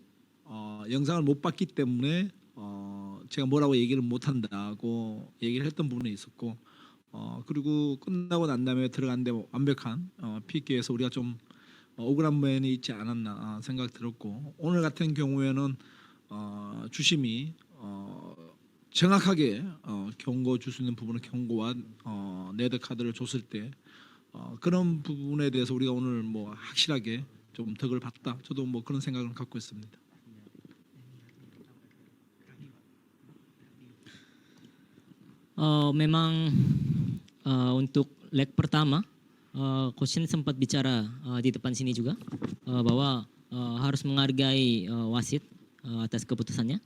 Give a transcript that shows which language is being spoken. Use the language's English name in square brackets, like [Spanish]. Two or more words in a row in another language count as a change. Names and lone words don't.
[Korean] 영상을 못 봤기 때문에 제가 뭐라고 얘기를 못한다고 얘기를 했던 부분이 있었고 그리고 끝나고 난 다음에 들어갔는데 완벽한 PK에서 우리가 좀 억울한 면이 있지 않았나 생각 들었고 오늘 같은 경우에는 주심이 정확하게 경고 줄 수 있는 부분은 경고와 레드 카드를 줬을 때 그런 부분에 대해서 우리가 오늘 뭐 확실하게 좀 덕을 봤다. 저도 뭐 그런 생각을 갖고 있습니다. [Indonesian] Memang untuk leg pertama, Coach Shin sempat bicara di depan sini juga bahwa harus menghargai wasit atas keputusannya.